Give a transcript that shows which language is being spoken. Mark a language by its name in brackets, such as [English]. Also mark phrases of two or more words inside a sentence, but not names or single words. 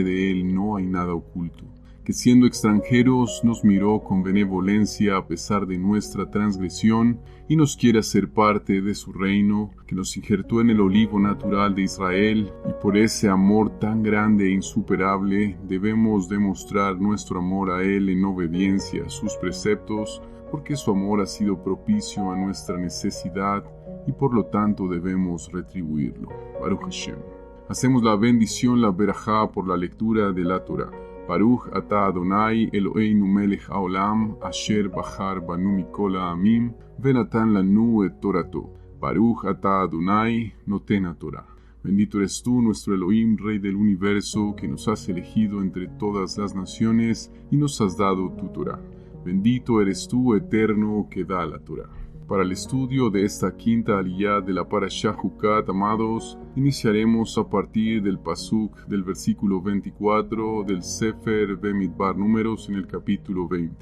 [Spanish] de él no hay nada oculto, que siendo extranjeros nos miró con benevolencia a pesar de nuestra transgresión y nos quiere hacer parte de su reino, que nos injertó en el olivo natural de Israel, y por ese amor tan grande e insuperable debemos demostrar nuestro amor a él en obediencia a sus preceptos, porque su amor ha sido propicio a nuestra necesidad y por lo tanto debemos retribuirlo. [Hebrew] ברוך השם. [Spanish] Hacemos la bendición, la berajá, por la lectura de la Torah. [Hebrew] ברוך אתה אדוני אלוהינו מלך העולם, אשר בחר בנו מכל העמים, ונתן לנו את תורתו. ברוך אתה אדוני נותן התורה. [Spanish] Bendito eres tú, nuestro Elohim, Rey del universo, que nos has elegido entre todas las naciones y nos has dado tu Torah. Bendito eres tú, eterno, que da la Torah. Para el estudio de esta quinta aliyá de la parashá Jucat, amados, iniciaremos a partir del pasuk del versículo 24 del Sefer Bemidbar Números en el capítulo 20.